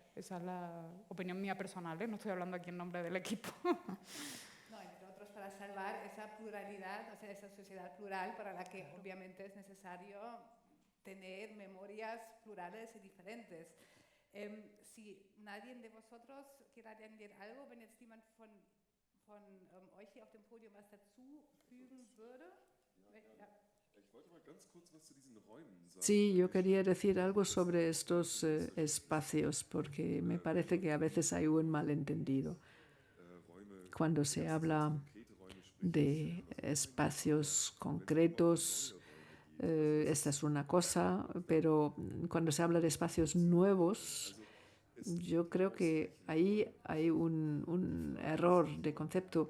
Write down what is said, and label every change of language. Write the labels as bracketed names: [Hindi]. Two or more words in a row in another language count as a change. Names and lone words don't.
[Spanish] Esa es la opinión mía personal, ¿eh? No estoy hablando aquí en nombre del equipo. No, entre otros para salvar esa pluralidad, o sea, esa sociedad plural para la que obviamente es necesario tener memorias plurales y diferentes. Si nadie de vosotros quiere añadir algo, [German] wenn jetzt jemand von euch hier auf dem Podium was dazufügen würde. [Spanish] Sí, yo quería decir algo sobre estos espacios, porque me parece que a veces hay un malentendido. Cuando se habla de espacios concretos, esta es una cosa, pero cuando se habla de espacios nuevos, yo creo que ahí hay un error de concepto.